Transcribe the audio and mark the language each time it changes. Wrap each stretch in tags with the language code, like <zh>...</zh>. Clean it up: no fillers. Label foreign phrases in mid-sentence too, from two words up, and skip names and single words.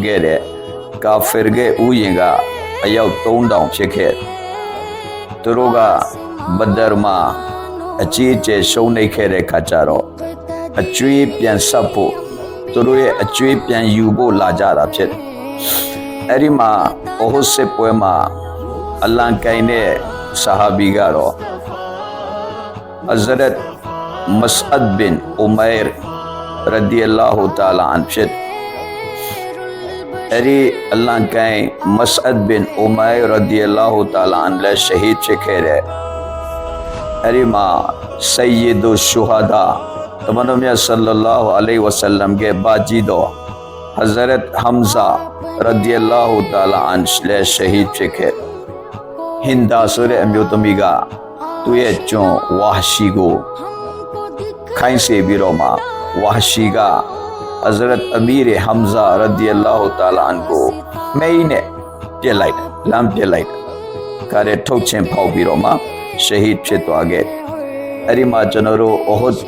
<my>ခဲ့တဲ့ကာဖီရဲ့ဦးရေကအယောက်3000ဖြစ်ခဲ့သူတို့ကဘဒရ်မှာအကြီးအကျယ်ရှုံးနိမ့်ခဲ့တဲ့ခါကျတော့အကျွေးပြန်ဆက်ဖို့သူတို့ရဲ့အကျွေးပြန်ယူဖို့လာကြတာဖြစ်အဲ့ဒီမှာအိုဟတ်စစ်ပွဲမှာအလံကိုင်တဲ့ဆာဟာဘီကတော့ Hazrat Mas'ad bin Umair</my> <ar>رضي الله تعالى عنه</ar> <my>ဖြစ် အဲ့ဒီအလံကိုင် Mas'ad bin Umair</my> <ar>رضي الله تعالى عنه</ar> <my>လည်းရှဟီဒ်ဖြစ်ခဲ့တဲ့အဲ့ဒီမှာ</my> <ar>سيد الشهداء</ar> <my>တမန်တော်မြတ်ဆလ္လာ လာဟူအလိုင်ဝါဆလမ်ရဲ့ဘာကြီးတော် Hazrat Hamza</my> <ar>رضي الله تعالى عنه</ar> <my>လည်းရှဟီဒ်ဖြစ်ခဲ့ဟင်ဒါဆိုတဲ့အမျိုးသမီးကသူရဲ့ကျွန်ဝါရှိကိုခိုင်းစေပြီးတော့မှဝါရှိက Hazrat Amir Hamza</my> <ar>رضي الله تعالى عنه</ar> <my>ကိုမိန်းနဲ့ပြစ်လိုက်လမ်းပြစ်လိုက်ကရဲထုတ်ချင်းဖောက်ပြီးတော့မှရှဟီဒ်ဖြစ်သွားခဲ့အဲ့ဒီမှာကျွန်တော်တို့အိုဟတ်က</my>